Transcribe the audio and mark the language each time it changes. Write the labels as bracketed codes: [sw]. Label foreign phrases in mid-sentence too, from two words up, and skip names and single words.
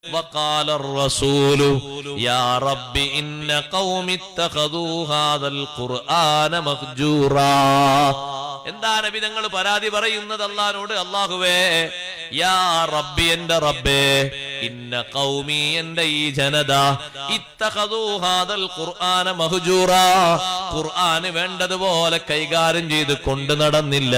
[ar] وقال الرسول يا رب إن قوم اتخذوا هذا القرآن مهجورا. [ml] എന്താ നബി തങ്ങൾ പരാതി പറയുന്നത് അല്ലാഹുവോട്? അല്ലാഹുവേ, [ar] يا ربي, [ml] എന്റെ റബ്ബേ, [ar] إن قومي, [ml] എന്റെ ഈ ജനത, [ar] اتخذوا هذا القرآن مهجورا, [ml] ഖുർആന് വേണ്ടതുപോലെ കൈകാര്യം ചെയ്ത് കൊണ്ടു നടന്നില്ല.